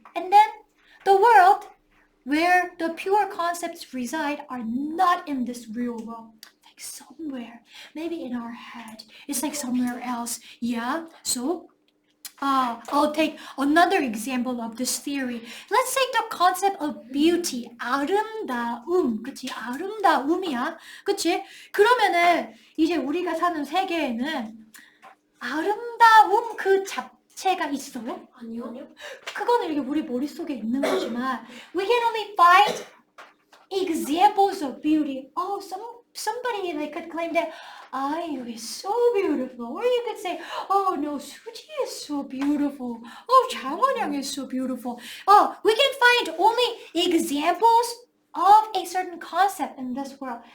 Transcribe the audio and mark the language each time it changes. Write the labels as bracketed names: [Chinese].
[English] And then the world where the pure concepts reside are not in this real world. Like somewhere, maybe in our head. It's like somewhere else. Yeah? So I'll take another example of this theory. Let's take the concept of beauty. [Korean] 아름다움. 그치? 아름다움이야. 그치? 그러면은 이제 우리가 사는 세계에는 아름다움 그 자체가 있어요? 아니요. 그거는 이렇게 우리 머릿속에 있는 거지만 [English] we can only find examples of beauty. Oh, somebody like could claim that Ayu is so beautiful. Or you could say, oh no, Suji is so beautiful. Oh, 장원영 is so beautiful. Oh, we can find only examples of a certain concept in this world.